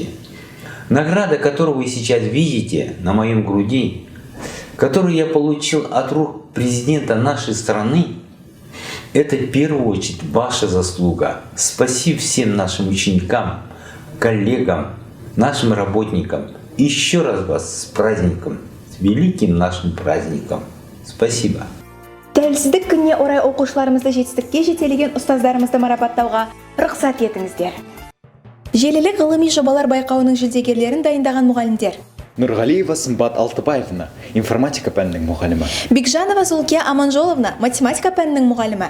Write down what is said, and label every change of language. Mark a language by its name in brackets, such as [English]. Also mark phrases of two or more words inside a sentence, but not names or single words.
[Russian] Награда, которую вы сейчас видите на моем груди, которую я получил от рук президента нашей страны, это в первую очередь ваша заслуга. Спасибо всем нашим ученикам, коллегам, нашим работникам. Еще раз вас с праздником, с великим нашим праздником. Спасибо. [Kazakh] Тәуелсіздік күніне орай оқушыларымызды жетістікке жетелеген ұстаздарымызды марапаттауға рұқсат етіңіздер. Желілік ғылыми жобалар байқауының жүлдегерлерін дайындаған мұғалімдер: Нұрғалиева Сымбат Алтыбаевна, информатика пәнінің мұғалімі. Бекжанова Зулкия Аманжоловна, математика пәнінің мұғалімі.